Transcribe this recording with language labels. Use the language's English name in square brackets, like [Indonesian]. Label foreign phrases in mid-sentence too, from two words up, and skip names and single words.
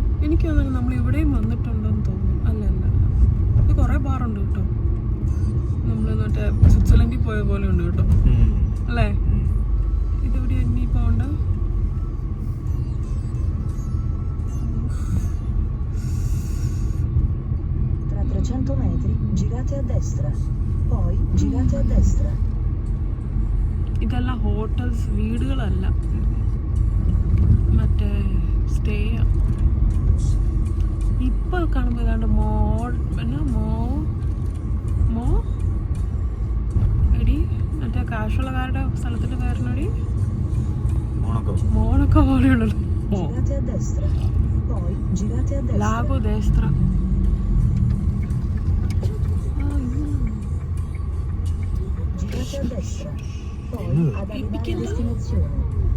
[Malayalam] എനിക്ക് തോന്നുന്നു നമ്മൾ ഇവിടെയും വന്നിട്ടുണ്ടെന്ന് തോന്നുന്നു. അല്ല അല്ല, ഇത് കുറേ ബാറുണ്ട് കേട്ടോ. നമ്മൾ മറ്റേ സ്വിറ്റ്സർലൻഡിൽ പോയ പോലെ ഉണ്ട് കേട്ടോ, അല്ലേ? ഇതെവിടെ ഇനി പോകണ്ട? [Italian] Tra 300 metri girate a destra, poi girate a destra. [Malayalam] ഇതെല്ലാം ഹോട്ടൽസ്, വീടുകളല്ല, മറ്റേ സ്റ്റേ. ഇപ്പൊ കാണുമ്പോൾ ഏതാണ്ട് എടി മറ്റേ കാശുള്ളക്കാരുടെ സ്ഥലത്തിന്റെ പേരിനടി മോണൊക്കെ പോലെയുള്ളൂ. [Italian] lago destra. Girate a destra, poi ad arrivare a destinazione.